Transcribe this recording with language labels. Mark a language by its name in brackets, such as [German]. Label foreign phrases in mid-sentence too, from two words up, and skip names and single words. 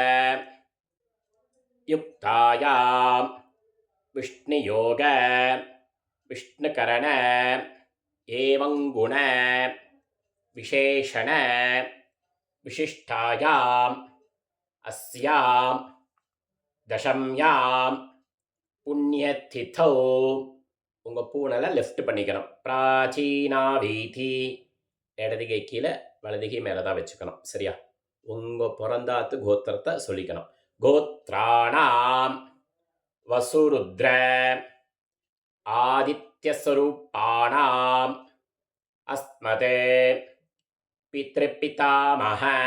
[Sanskrit] युक्तायां विष्णुयोग विष्णुकरण एवं गुण विशेषण विशिष्टायां अस्यां दशम्यां पुण्यतिथौ [Tamil] உங்கள் பூனலை லெஃப்ட் பண்ணிக்கணும். பிராச்சீனா வீதி இடதுகை கீழே வலதுகை மேலே தான் வச்சுக்கணும். சரியா? உங்கள் பிறந்தாத்து கோத்திரத்தை சொல்லிக்கணும். [Sanskrit] गोत्राणाम् वसुरुद्र आदित्यस्वरूपाणाम् अस्मत् पितृपितामह